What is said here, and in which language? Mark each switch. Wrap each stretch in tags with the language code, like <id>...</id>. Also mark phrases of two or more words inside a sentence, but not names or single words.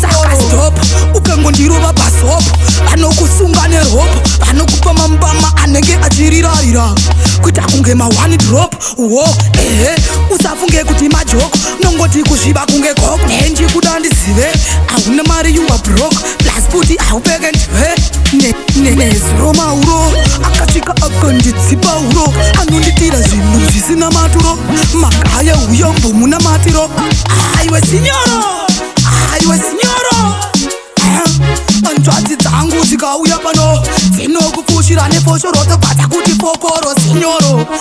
<sn>Saka stop, ukangondirova pasopo, vanokusunga nerope, vanokupa mambama anenge achirirarira. Kuita kunge ma one drop, wo, ehe, usafunge kuti majoko, nongoti kuzviba kunge cock. Nenji kuda ndizive, hauna mari,</sn> <en>you are broke,</en> <sn>plus kuti haupeke ndiwe. Ne, ne, nezuro mauro, akatsvika akandidzipa uro, anonditira zvinhu zvisina maturo. Magaya uyo mbomuna matiro. Aiwe signoro, aiwe signoro. Hanzvadzi dzangu dzikauya pano, dzinokupushira nefoshoro, dzobva dzakuti fokoro, signoro.</sn>